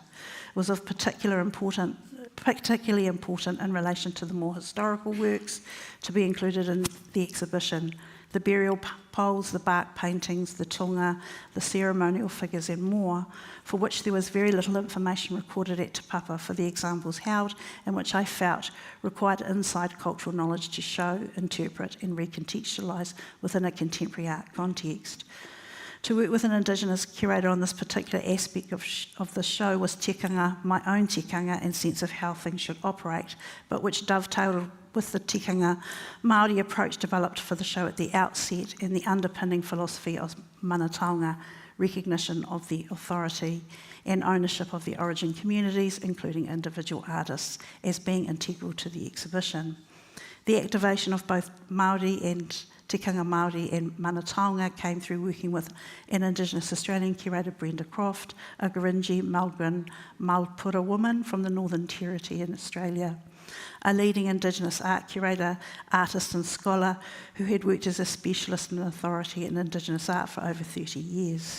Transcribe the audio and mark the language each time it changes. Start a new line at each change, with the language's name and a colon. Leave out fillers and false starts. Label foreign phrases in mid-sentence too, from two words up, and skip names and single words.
English: It was of particularly important in relation to the more historical works to be included in the exhibition: the burial poles, the bark paintings, the tunga, the ceremonial figures and more, for which there was very little information recorded at Te Papa for the examples held, and which I felt required inside cultural knowledge to show, interpret and recontextualise within a contemporary art context. To work with an Indigenous curator on this particular aspect of the show was tikanga, my own tikanga and sense of how things should operate, but which dovetailed with the
Māori: tikanga Māori
English: approach developed for the show at the outset and the underpinning philosophy of
Māori: mana taonga,
English: recognition of the authority and ownership of the origin communities, including individual artists, as being integral to the exhibition. The activation of both Māori and
Māori: tikanga Māori
English: and
Māori: mana taonga
English: came through working with an Indigenous Australian curator, Brenda Croft, a Gurindji Melbourne Malpura woman from the Northern Territory in Australia, a leading Indigenous art curator, artist and scholar who had worked as a specialist and authority in Indigenous art for over 30 years.